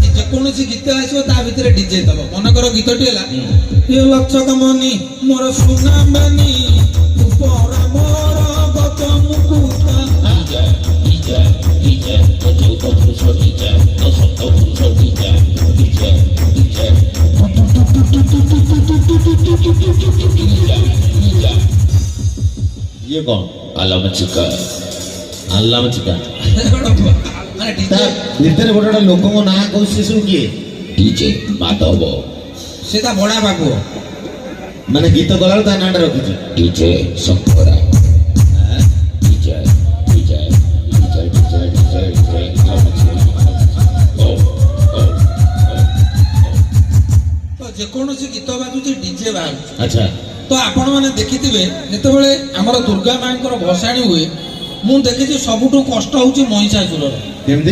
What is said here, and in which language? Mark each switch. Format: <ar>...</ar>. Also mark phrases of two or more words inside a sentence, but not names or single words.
<or>ଯେକୌଣସି ଗୀତ ଆସିବ ତା ଭିତରେ ଡିଜେ ଦବ। ମନେକର ଗୀତଟି ହେଲା ଏ ଲକ୍ଷକ ମନି ମୋର ସୁନା ମାନି ଉପର ମୋର ଗତ ମୁକୁତା।</or> <hi>ये कौन? आलम चिका आल्लाम चिका</hi> <or>ମାନେ ତା ଡିଜେ ଭିତରେ ଗୋଟେ ଗୋଟେ ଲୋକଙ୍କ ନାଁ କହୁଛି ସେ ସବୁ କିଏ? डीजे माधव ସେ ତା ବଡା ବାବୁ। ମାନେ ଗୀତ ଗଲାବେଳେ ତା ନାଁଟା ରଖିଛି। डीजे शंकरा डीजे डीजे डीजे डीजे डीजे डीजे ତ ଯେକୌଣସି ଗୀତ ବାଜୁଛି ଡିଜେ ବାଜୁଛି। ଆଚ୍ଛା ତ ଆପଣ ମାନେ ଦେଖିଥିବେ ଯେତେବେଳେ ଆମର ଦୁର୍ଗା ମାଙ୍କର ଭସାଣି ହୁଏ ମୁଁ ଦେଖିଛି ସବୁଠୁ କଷ୍ଟ ହଉଛି ମହିଷାସୁରର। କେମିତି?</or>